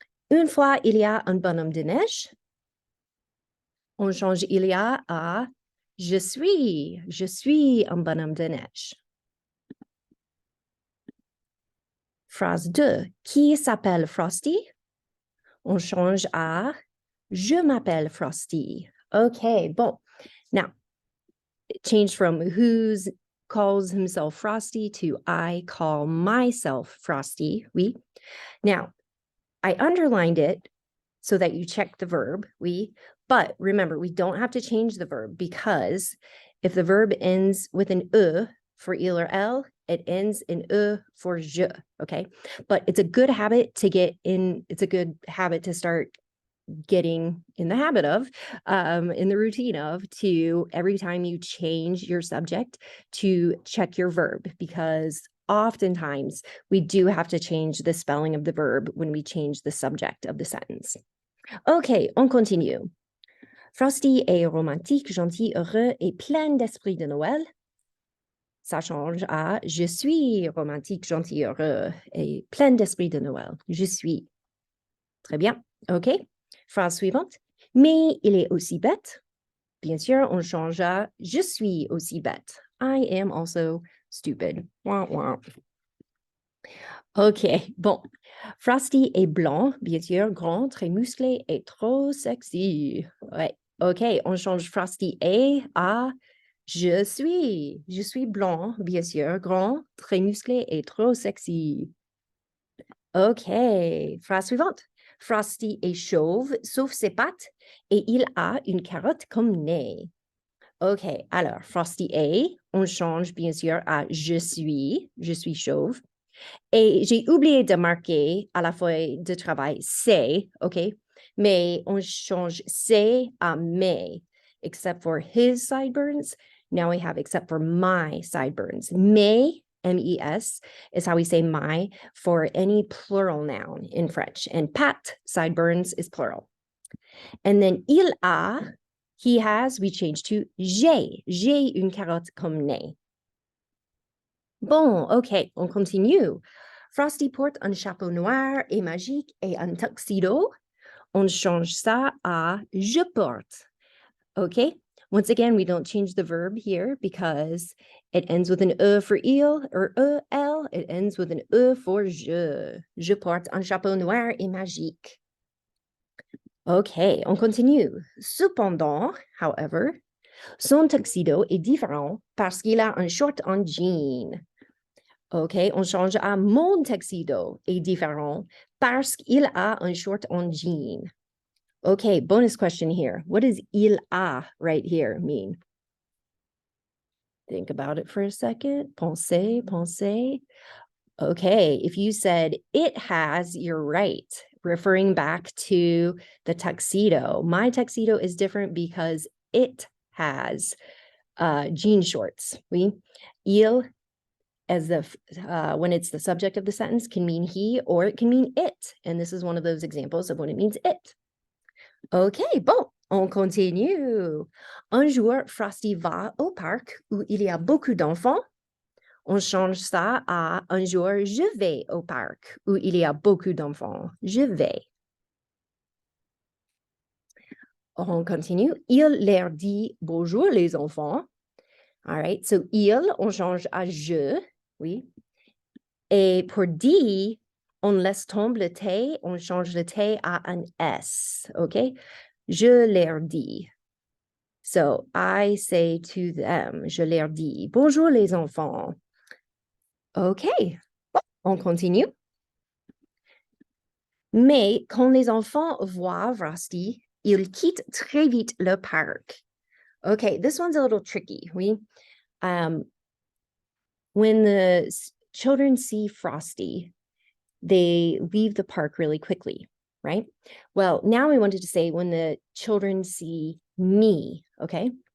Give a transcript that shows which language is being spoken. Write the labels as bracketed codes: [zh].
[fr] Une fois, il y a un bonhomme de neige. On change il y a à je suis un bonhomme de neige. Phrase 2. Qui s'appelle Frosty? On change à je m'appelle Frosty. Okay, bon. [en] Now, change from who's calls himself Frosty to I call myself Frosty. Oui. Now, I underlined it so that you check the verb. Oui. But remember, we don't have to change the verb because if the verb ends with an E for il or elle, it ends in E for je, okay? But it's a good habit to get in, it's a good habit to start getting in the habit of, in the routine of, to every time you change your subject, to check your verb, because oftentimes we do have to change the spelling of the verb when we change the subject of the sentence. [fr] Okay, on continue. Frosty est romantique, gentil, heureux et plein d'esprit de Noël. Ça change à je suis romantique, gentil, heureux et plein d'esprit de Noël. Je suis. Très bien. OK. Phrase suivante. Mais il est aussi bête. Bien sûr, on change à je suis aussi bête. [en] I am also stupid. Wah, wah. OK. Bon. [fr] Frosty est blanc, bien sûr, grand, très musclé et trop sexy. Ouais. OK. On change Frosty est à je suis blanc, bien sûr, grand, très musclé et trop sexy. OK. Phrase suivante. Frosty est chauve, sauf ses pattes, et il a une carotte comme nez. OK. Alors, Frosty est, on change bien sûr à je suis chauve. Et j'ai oublié de marquer à la feuille de travail c'est, OK? Mais on change c'est à mes, [en] except for his sideburns. Now we have except for my sideburns. Mes, M-E-S, is how we say my for any plural noun in French. And pat, sideburns, is plural. And then il a, he has, we change to [fr] j'ai une carotte comme nez. Bon, OK, on continue. Frosty porte un chapeau noir et magique et un tuxedo. On change ça à je porte. OK? [en] Once again, we don't change the verb here because it ends with an E for il or elle. It ends with an E for je. [fr] Je porte un chapeau noir et magique. OK, on continue. Cependant, [en] however, [fr] son tuxedo est différent parce qu'il a un short en jean. OK, on change à mon tuxedo est différent parce qu'il a un short en jean. [en] Okay, bonus question here. What does il a right here mean? Think about it for a second. Pensez. Okay, if you said it has, you're right. Referring back to the tuxedo. My tuxedo is different because it has jean shorts. Oui? Il, as the when it's the subject of the sentence, can mean he or it can mean it. And this is one of those examples of when it means it. [fr] OK, bon, on continue. Un jour, Frosty va au parc où il y a beaucoup d'enfants. On change ça à un jour, je vais au parc où il y a beaucoup d'enfants. Je vais. On continue. Il leur dit bonjour les enfants. All right, so il, on change à je, oui. Et pour dit, on laisse tomber le T, on change le T à un S, OK? Je leur dis. [en] So, I say to them, [fr] je leur dis, bonjour les enfants. OK, on continue. Mais quand les enfants voient Frosty, ils quittent très vite le parc. [en] Okay, this one's a little tricky. When the children see Frosty, they leave the park really quickly, right? Well, now we wanted to say when the children see me, okay?